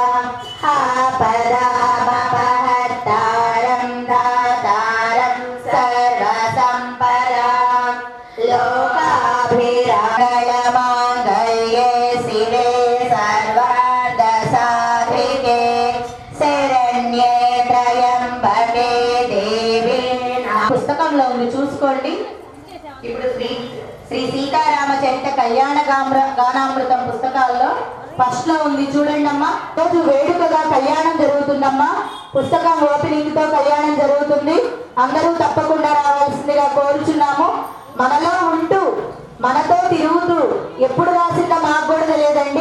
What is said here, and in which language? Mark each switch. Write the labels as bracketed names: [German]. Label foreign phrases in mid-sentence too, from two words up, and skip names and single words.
[Sanskrit] आपदामपहर्तारं दातारं सर्वसम्पदां लोकाभिरामङ्गलमाङ्गल्ये शिवे सर्वार्थसाधिके शरण्ये त्र्यम्बके देवी [Telugu] పుస్తకంలో ఉంది చూసుకోండి. ఇప్పుడు శ్రీ సీతారామచరిత కళ్యాణ గానామృతం పుస్తకాల్లో ఫస్ట్ లో ఉంది చూడండి అమ్మా. రోజు వేడుకగా కళ్యాణం జరుగుతుందమ్మా. పుస్తకం ఓపెనింగ్ తో కళ్యాణం జరుగుతుంది. అందరూ తప్పకుండా రావాల్సిందిగా కోరుచున్నాము. మనలో ఉంటూ మనతో తిరుగుతూ ఎప్పుడు రాసిందో మాకు కూడా తెలియదండి.